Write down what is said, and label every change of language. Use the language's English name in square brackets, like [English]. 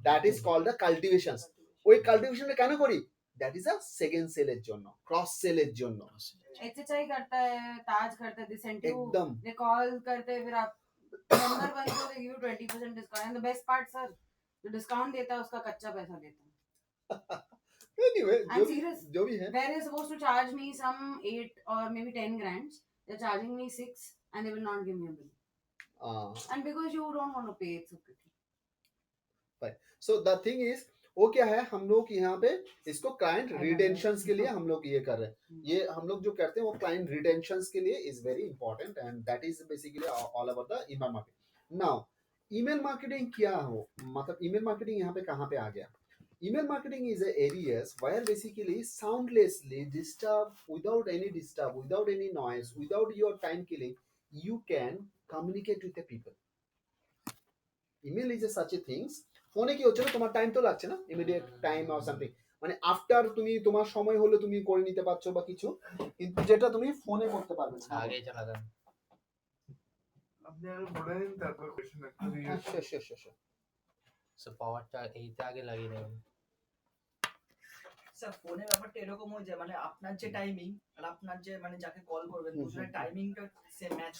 [English] that is called the cultivations [Bangla] ওই কাল্টিভেশনটা কেন করি দ্যাট ইজ আ সেকেন্ড সেলের জন্য ক্রস সেলের জন্য [Hindi] HHI करता है ताज करता है दिस एंड टू एकदम दे कॉल करते हैं फिर आप मेंबर बन तो दे give 20% discount and the best part sir जो डिस्काउंट देता है उसका कच्चा पैसा लेता है एनीवे [English] I'm serious. [Hindi] जो भी है [English] where they're supposed to charge me some 8 or maybe 10 grand they're charging me 6 and they will not give me a bill and because you don't want to pay it's okay [Hindi] so the thing is वो क्या है हम लोग यहाँ पे इसको client [English] I love [Hindi] रिटेंशंस [English] that. [Hindi] के लिए हम लोग ये कर रहे हैं ये हम लोग जो करते हैं वो क्लाइंट रिटेंशंस के लिए is very important and that is basically all about the email marketing now email marketing क्या हो मतलब ईमेल मार्केटिंग यहाँ पे कहाँ पे आ गया [English] email marketing is a areas where basically soundlessly without any noise without your time killing you can communicate with the people email is a such a things [Bangla] ফোনে কি হচ্ছে না তোমার টাইম তো লাগছে না ইমিডিয়েট টাইম অর সামথিং মানে after তুমি তোমার সময় হলে তুমি করে নিতে পারছো বা কিছু কিন্তু যেটা তুমি ফোনে করতে পারবে না আগে চলা যান আপনি আগে বলে নিন তারপর কোশ্চেন একটা দিয়ে [English] sure. [Bangla] সো পাওয়ারটা এইতে আগে লাগিয়ে দেবেন স্যার ফোনে ব্যাপারটা এরকম হয়ে যায় মানে আপনার যে টাইমিং আর আপনার যে মানে যাকে কল করবেন দুজনের টাইমিংটা সেম ম্যাচ